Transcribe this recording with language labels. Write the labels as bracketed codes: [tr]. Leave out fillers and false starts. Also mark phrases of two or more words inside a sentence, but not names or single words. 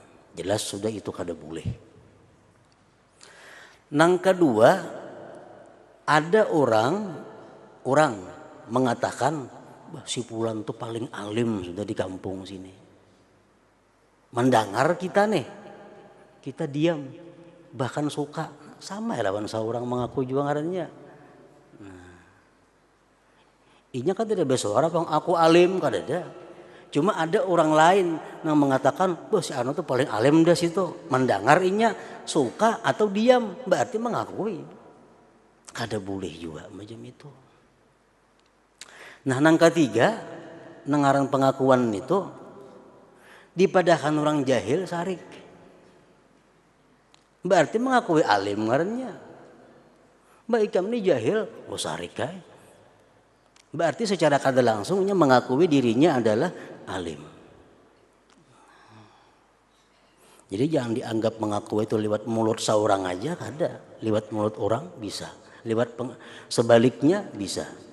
[id] Jelas sudah itu kada boleh. Yang kedua, ada orang mengatakan si fulan itu paling alim sudah di kampung sini. Mendengar kita nih, kita diam, bahkan suka sama ya lawan seorang mengaku juga ngarannya. [bjn] Inya kan tidak bersuara, aku alim kan ada. [id] Cuma ada orang lain yang mengatakan, si anu tuh paling alim dah situ. Mendengar inya suka atau diam, berarti mengakui. Kada boleh juga macam itu. Nah, yang ketiga, nengaran pengakuan itu dipadakan orang jahil sarik. Berarti mengakui alim ngarannya. [bjn] Mbak ikam ini jahil, sarik kai. [id] Berarti secara kada langsungnya mengakui dirinya adalah alim. Jadi jangan dianggap mengakui itu lewat mulut seorang aja, kada. Lewat mulut orang bisa, lewat sebaliknya bisa.